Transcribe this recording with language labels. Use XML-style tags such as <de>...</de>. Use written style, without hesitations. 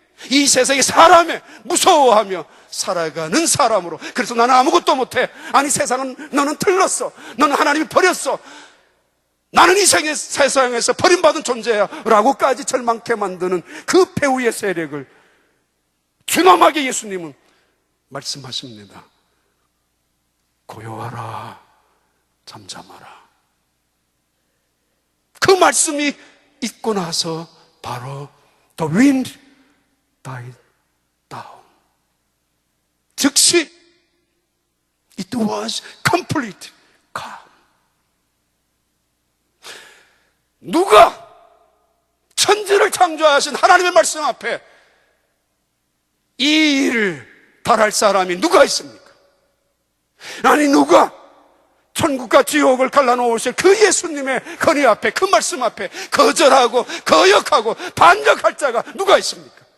<ko>이 세상의 사람에 무서워하며 살아가는 사람으로, 그래서 나는 아무것도 못해, 아니 세상은 너는 틀렸어, 너는 하나님이 버렸어, 나는 이 세상에서 버림받은 존재야 라고까지 절망케 만드는 그 배후의 세력을 준엄하게 예수님은 말씀하십니다. 고요하라, 잠잠하라. 그 말씀이 있고 나서 바로</ko> <en>the wind died down. 즉시 it was complete calm.</en> <ko>누가 천지를 창조하신 하나님의 말씀 앞에 이 일을 달할 사람이 누가 있습니까? 아니, 누가 천국과 지옥을 갈라놓으실 그 예수님의 건의 앞에, 그 말씀 앞에 거절하고 거역하고 반역할 자가 누가 있습니까?</ko>